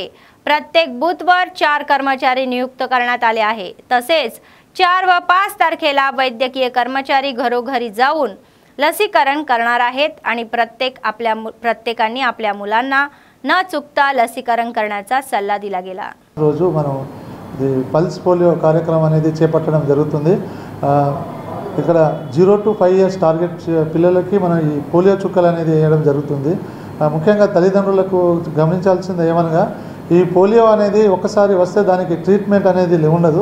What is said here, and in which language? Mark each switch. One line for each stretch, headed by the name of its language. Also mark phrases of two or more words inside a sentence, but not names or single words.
Marathi: प्रत्येक बूथवर 4 कर्मचारी नियुक्त करण्यात आले आहे. तसेच 4 व 5 तारखेला वैद्यकीय कर्मचारी घरोघरी जाऊन लसीकरण करणार आहेत आणि प्रत्येकाने आपल्या मुलांना न चुकता लसीकरण करण्याचा सल्ला दिला गेला.
Telugu: రోజు మనం పల్స్ పోలియో కార్యక్రమం అనేది చేపట్టడం జరుగుతుంది. ఇక్కడ
English: 0 to 5 years
Telugu: టార్గెట్ పిల్లలకి మనం ఈ పోలియో చుక్కలు అనేది వేయడం జరుగుతుంది. ముఖ్యంగా తల్లిదండ్రులకు గమనించాల్సింది ఏమనగా ఈ పోలియో అనేది ఒకసారి వస్తే దానికి ట్రీట్మెంట్ అనేది ఉండదు.